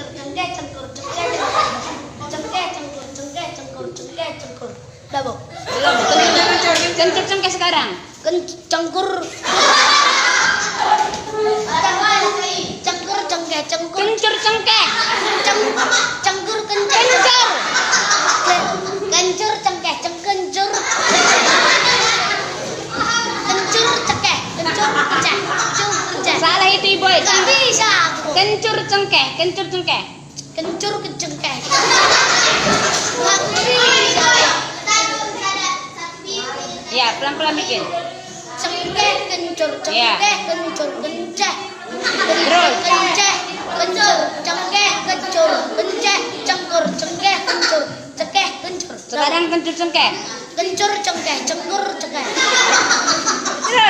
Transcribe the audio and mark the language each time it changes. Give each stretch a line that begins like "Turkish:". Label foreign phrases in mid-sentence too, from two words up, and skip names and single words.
Indonesian: cengkeh cengkur cengkeh cengkeh cengkur cengkeh cengkur cengkeh cengkur. Udah, Bu? Belum. Kencur cengkeh sekarang. Cengkur. Cengkur cengkeh cengkur. Kencur cengkeh. Cengkur kencur. Kencur cengkeh cengkencur. Kencur cengkeh kencur kenceh. Kenceh. Salah itu Ibu. Gak bisa. Kencur cengkeh, kencur cengkeh. Kencur kecengkeh. Gak bisa. Ya, pelan-pelan bikin. Cengkeh kencur Iya. cengkeh kencur kenceh. Terus. Kenceh kencur cengkeh kencur kenceh cengkur cengkeh kencur cengkeh kencur. Sekarang kencur cengkeh. Kencur cengkeh cengkur cengkeh. Terus.